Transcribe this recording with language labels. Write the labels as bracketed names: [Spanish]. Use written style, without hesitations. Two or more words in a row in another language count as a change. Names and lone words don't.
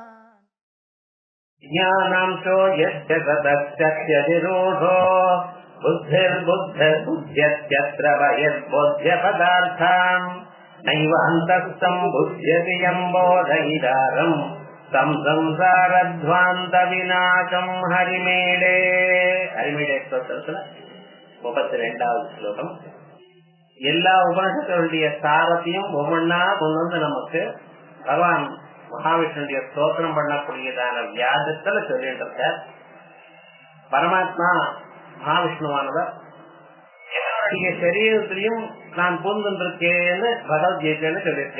[Sanskrit] ज्ञानांशो यस्य सतश्चर्यनिरूढो बुद्धिर्बुद्धिर्बुद्ध्यत्यत्र बहिर्बोध्यपदार्थान् नैव अन्तःस्थं बुध्यति यं बोधयितारं तं संसारध्वान्तविनाशं हरिमेडे. [Tamil] हरिमेडे ஸ்தோத்திரத்துல 32வது ஸ்லோகம். எல்லா உபனிஷத்துடைய சாரத்தையும் ஒவ்வொன்னா கொண்டு வந்து நமக்கு பகவான் மகாவிஷ்ணுடைய ஸ்தோத்திரம் பண்ணக்கூடியதான வியாஜத்துல சொல்லிட்டு இருக்க. பரமாத்மா மகாவிஷ்ணுவானவர் என்னுடைய சரீரத்திலையும் நான் பூந்துருக்கேன்னு பகவத்கீதைன்னு சொல்லியிருக்க.